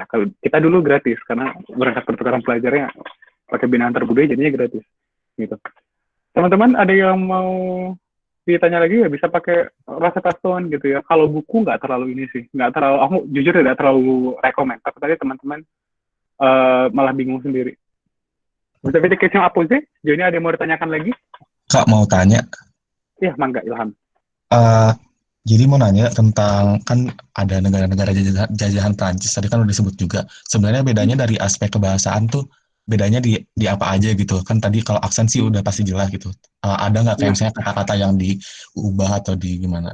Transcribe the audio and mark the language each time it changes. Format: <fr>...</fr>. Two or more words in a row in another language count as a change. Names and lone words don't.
<id>Kalau kita dulu gratis, karena berangkat pertukaran pelajarnya pakai Bina Antar Budaya jadinya gratis. Gitu. Teman-teman ada yang mau ditanya lagi ya, bisa pakai Rosetta Stone gitu ya. Kalau buku nggak terlalu ini sih. Nggak terlalu, aku jujur tidak terlalu rekomend. Tapi tadi teman-teman malah bingung sendiri.</id> <fr>Vous avez des questions à poser?</fr> <id>Sejauh ini ada yang mau ditanyakan lagi? Kak, mau tanya. Iya, mangga Ilham. Jadi mau nanya tentang, kan ada negara-negara jajahan Prancis, tadi kan udah disebut juga. Sebenarnya bedanya dari aspek kebahasaan tuh, bedanya di apa aja gitu. Kan tadi kalau aksen sih udah pasti jelas gitu. Ada nggak kayak misalnya kata-kata yang diubah atau di gimana?</id>